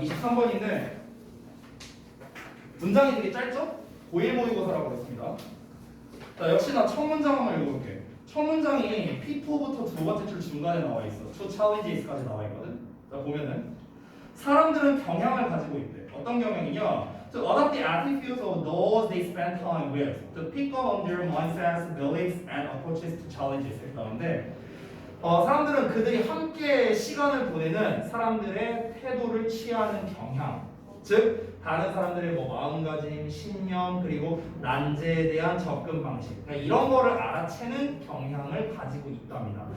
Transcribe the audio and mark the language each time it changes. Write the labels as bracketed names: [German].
[Korean] 23번인데 문장이 되게 짧죠? 고일 모의고사라고 했습니다. 자 역시나 첫 문장 한번 읽어볼게. 첫 문장이 P4부터 두 번째 줄 중간에 나와 있어. [English] To challenges [Korean] 까지 나와 있거든. 자 보면은 사람들은 경향을 가지고 있대. 어떤 경향이냐? [English] To adopt the attitudes of those they spend time with, to pick up on their mindsets, beliefs, and approaches to challenges. [Korean] 그런데 사람들은 그들이 함께 시간을 보내는 사람들의 태도를 취하는 경향, 즉 다른 사람들의 뭐 마음가짐, 신념, 그리고 난제에 대한 접근 방식, 그러니까 이런 거를 알아채는 경향을 가지고 있답니다.